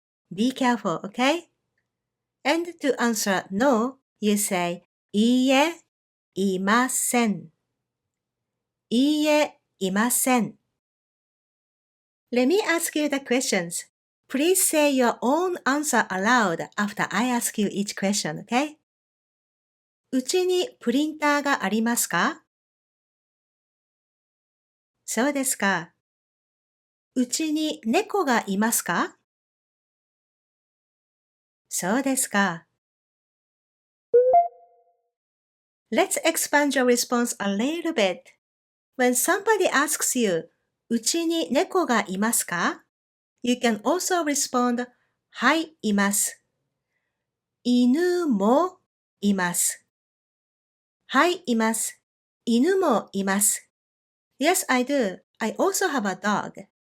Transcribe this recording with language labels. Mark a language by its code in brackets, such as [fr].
[en] Be careful, okay? And to answer no, you say [ja] いいえ、いません。いいえ、いません。 [en] Let me ask you the questions. Please say your own answer aloud after I ask you each question, okay? [ja] うちにプリンターがありますか？そうですか。うちに猫がいますか？そうですか。 [en] Let's expand your response a little bit. When somebody asks you, [ja] うちに猫がいますか? [en] You can also respond, [ja] はい、います。犬もいます。はい、います。犬もいます。 [en] Yes, I do. I also have a dog.